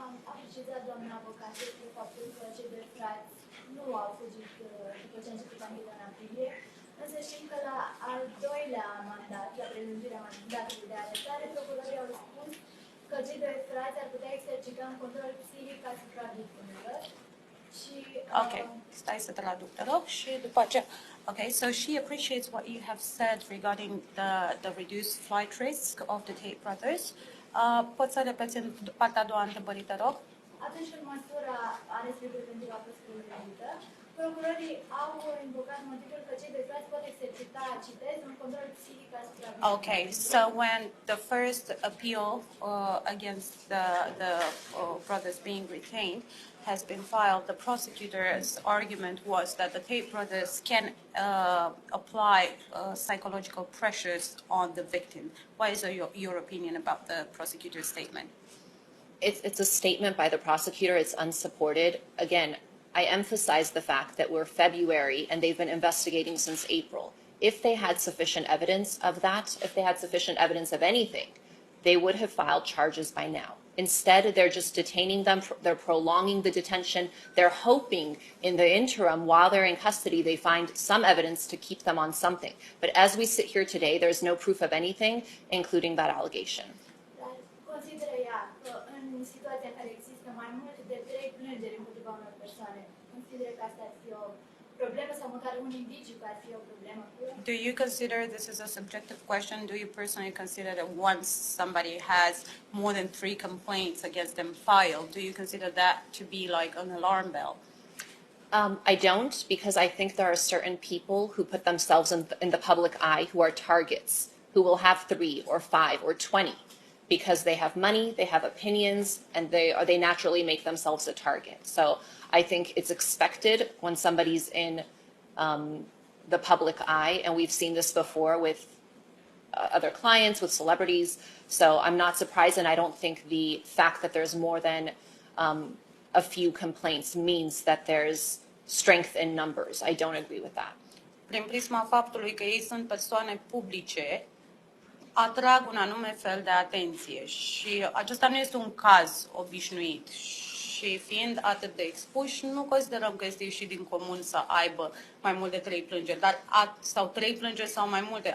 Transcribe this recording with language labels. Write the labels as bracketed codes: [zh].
[ro] A precizat doamna avocat despre faptul că cei doi frați nu au fugit după ce a început ancheta în aprilie, însă știm că la al doilea mandat, la prelungirea mandatului de arestare, procurorii au spus că cei doi frați ar putea exercita un control psihic asupra victimelor. Și, Ok, stai să traduc, te rog, și după aceea. [en] Okay, so she appreciates what you have said regarding the reduced flight risk of the Tate brothers. [ro] Poți să repeți în partea a doua întrebării, te rog? Atunci când măsura arestului preventiv a fost prelungită, procurorii au invocat motivul că cei doi frați pot exercita, citez, un control psihic asupra victimelor. [en] Okay, so when the first appeal against the brothers being retained has been filed, the prosecutor's argument was that the Tate brothers can apply psychological pressures on the victim. What is your opinion about the prosecutor's statement? It's a statement by the prosecutor. It's unsupported. Again, I emphasize the fact that we're February and they've been investigating since April. If they had sufficient evidence of that, if they had sufficient evidence of anything, they would have filed charges by now. Instead, they're just detaining them. They're prolonging the detention. They're hoping in the interim, while they're in custody, they find some evidence to keep them on something. But as we sit here today, there's no proof of anything, including that allegation. [ro] Dar consideră ea că în situația în care există mai mult de 3 plângeri împotriva unor persoane, consideră că asta ar fi o problemă sau măcar un indiciu că ar fi o problemă? [en] Do you consider this is a subjective question? Do you personally consider that once somebody has more than 3 complaints against them filed, do you consider that to be like an alarm bell? I don't, because I think there are certain people who put themselves in the public eye who are targets, who will have 3 or 5 or 20 because they have money, they have opinions, and they naturally make themselves a target. So I think it's expected when somebody's in the public eye, and we've seen this before with other clients, with celebrities. So I'm not surprised, and I don't think the fact that there's more than a few complaints means that there's strength in numbers. I don't agree with that. [ro] Prin prisma faptului că ei sunt persoane publice, atrag un anume fel de atenție și acesta nu este un caz obișnuit. Și fiind atât de expuși, nu considerăm că este ieșit din comun să aibă mai mult de 3 plângeri, sau 3 plângeri sau mai multe.